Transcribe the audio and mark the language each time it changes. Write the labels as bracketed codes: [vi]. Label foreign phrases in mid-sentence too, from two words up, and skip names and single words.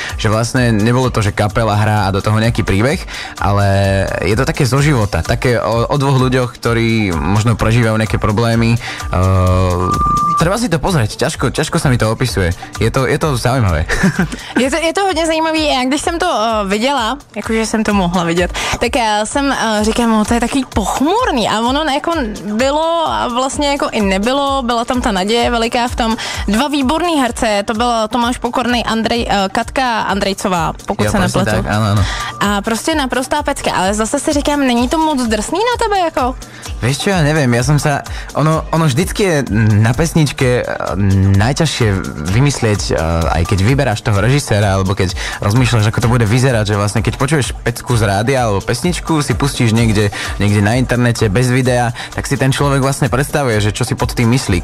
[sk] Že vlastne nebolo to, že kapela hrá a do toho nejaký príbeh, ale je to také zo života, také o dvoch ľuďoch, ktorí možno prežívajú nejaké problémy. Treba si to pozrieť, ťažko sa mi to opisuje. Je to zaujímavé. [cs] Je to hodně zajímavý. Já když jsem to viděla, jakože jsem to mohla vidět, tak já jsem říkám, to je takový pochmurný a ono jako bylo a vlastně jako i nebylo, byla tam ta naděje veliká v tom. Dva výborný herce, to byl Tomáš Pokorný, Katka Andrejcová, pokud se nepletu. Tak, ano. A prostě naprostá pecka, ale zase si říkám, není to moc drsný na tebe jako? [sk] Vieš čo, ja neviem, ja som sa... Ono vždycky je na pesničke najťažšie vymyslieť, aj keď vyberáš toho režiséra, alebo keď rozmýšľaš, ako to bude vyzerať, že vlastne keď počuješ pecku z rádia alebo pesničku, si pustíš niekde na internete bez videa, tak si ten človek vlastne predstavuje, že čo si pod tým myslí.